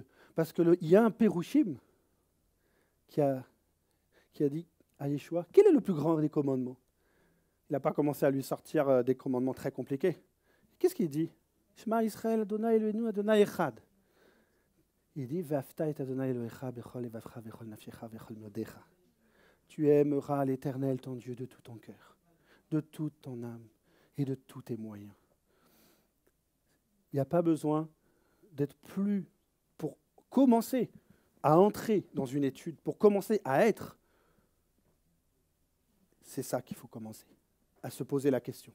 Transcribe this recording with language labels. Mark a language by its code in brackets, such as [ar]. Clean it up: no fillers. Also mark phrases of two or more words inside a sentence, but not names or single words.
[fr] Parce qu'il y a un Pérouchim qui a dit à Yeshua, quel est le plus grand des commandements? Il n'a pas commencé à lui sortir des commandements très compliqués. Qu'est-ce qu'il dit? [he] שמע ישראל אדני אלהינו אדני אחד. [fr] Il dit, [he] ואהבת את אדני אלהיך בכל לבבך בכל נפשך בכל מאדך. [fr] Tu aimeras l'Éternel, ton Dieu, de tout ton cœur, de toute ton âme et de tous tes moyens. Il n'y a pas besoin d'être plus, pour commencer à entrer dans une étude, pour commencer à être, c'est ça qu'il faut commencer, à se poser la question.